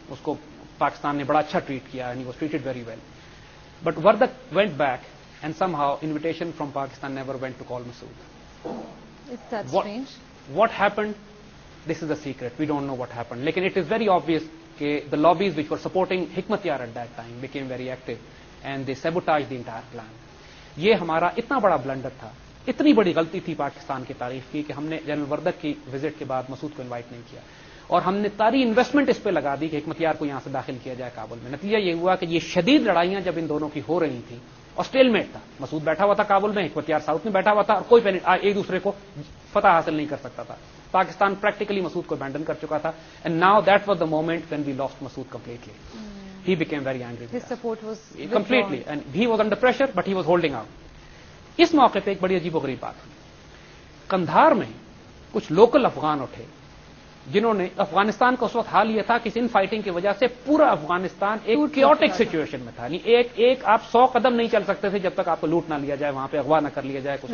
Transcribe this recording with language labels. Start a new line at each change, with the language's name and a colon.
Urdu: اس کو پاکستان نے بڑا اچھا ٹریٹ کیا
English: and he was treated very well. But Wardak went back and somehow invitation from Pakistan never went to call Masood. Is that strange? What happened? This is a secret. We don't know what happened. Lekin it is very obvious that the lobbies which were supporting Hikmat Yar at that time became very active and they sabotaged the entire plan.
Urdu: یہ ہمارا اتنا بڑا blunder تھا, اتنی بڑی غلطی تھی پاکستان کی تاریخ کی کہ ہم نے جنرل وردک کی وزٹ کے بعد مسعود کو انوائٹ نہیں کیا, اور ہم نے ساری انویسٹمنٹ اس پہ لگا دی کہ حکمت یار کو یہاں سے داخل کیا جائے کابل میں. نتیجہ یہ ہوا کہ یہ شدید لڑائیاں جب ان دونوں کی ہو رہی تھیں, اور اسٹیل میٹ تھا, مسعود بیٹھا ہوا تھا کابل میں, حکمت یار ساؤتھ میں بیٹھا ہوا تھا, اور کوئی ایک دوسرے کو فتح حاصل نہیں کر سکتا تھا. پاکستان پریکٹیکلی مسعود کو ابینڈن کر چکا تھا.
English: And now that was the moment when we lost Masood completely. He became very angry. His support was completely, and he was under pressure, but he was holding out.
Urdu: اس موقع پہ ایک بڑی عجیب و غریب بات ہوئی. قندھار میں کچھ لوکل افغان اٹھے جنہوں نے, افغانستان کا اس وقت حال یہ تھا کہ ان فائٹنگ کی وجہ سے پورا افغانستان ایک کیوٹک سچویشن میں تھا. ایک آپ 100 قدم نہیں چل سکتے تھے جب تک آپ کو لوٹ نہ لیا جائے, وہاں پہ اغوا نہ کر لیا جائے.